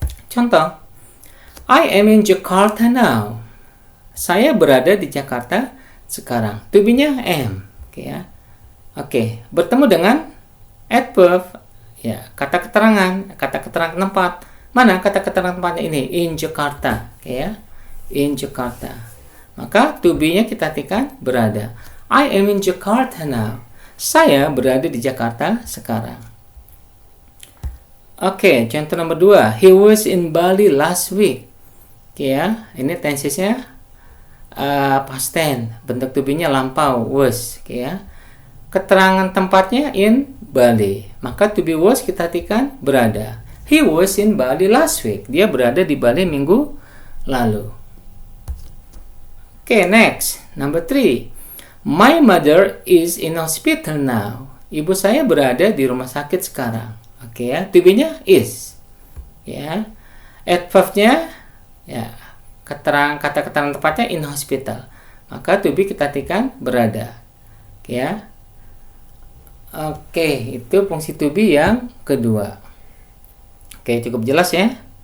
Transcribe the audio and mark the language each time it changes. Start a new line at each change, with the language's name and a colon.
Indonesian: Contoh,
English: I am in Jakarta now.
Indonesian: Saya berada di Jakarta sekarang. To be-nya am. Oke ya. Oke, bertemu dengan adverb ya, kata keterangan tempat. Mana kata keterangan tempatnya ini?
English: In Jakarta.
Indonesian: Oke ya. In Jakarta. Maka to be-nya kita artikan berada.
English: I am in Jakarta now.
Indonesian: Saya berada di Jakarta sekarang. Oke, contoh nomor 2.
English: He was in Bali last week.
Indonesian: Oke ya. Ini tensesnya past tense. Bentuk to be-nya lampau, was. Oke ya. Keterangan tempatnya in Bali. Maka to be was kita artikan berada.
English: He was in Bali last week.
Indonesian: Dia berada di Bali minggu lalu.
English: Okay, next. Number 3. My mother is in hospital now.
Indonesian: Ibu saya berada di rumah sakit sekarang. Oke ya, to be-nya is. Ya. Adverb-nya ya, kata keterangan tepatnya in hospital. Maka to be kita artikan berada. Oke ya. Oke, itu fungsi to be yang kedua. Oke, cukup jelas ya.